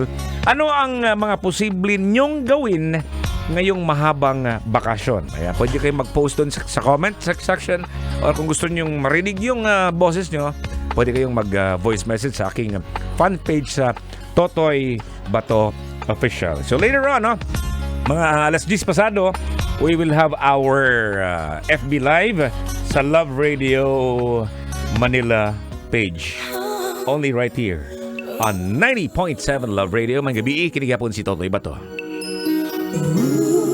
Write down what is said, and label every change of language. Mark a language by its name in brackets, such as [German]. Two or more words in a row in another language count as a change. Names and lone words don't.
[Filipino] Ano ang mga posible nyong gawin ngayong mahabang bakasyon? Ayan, pwede kayong mag-post doon sa [English] comment section, [Filipino] or kung gusto nyong marinig yung boses nyo, pwede kayong mag- [English] voice message [Filipino] sa aking [English] fan page [Filipino] sa Totoy Bato Official. [English] So later on, [Filipino] no, mga alas 10 pasado, [English] we will have our FB Live sa Love Radio Manila page. Only right here on 90.7 Love Radio. [Filipino] Mga gabi, kinigapon si Totoy Bato.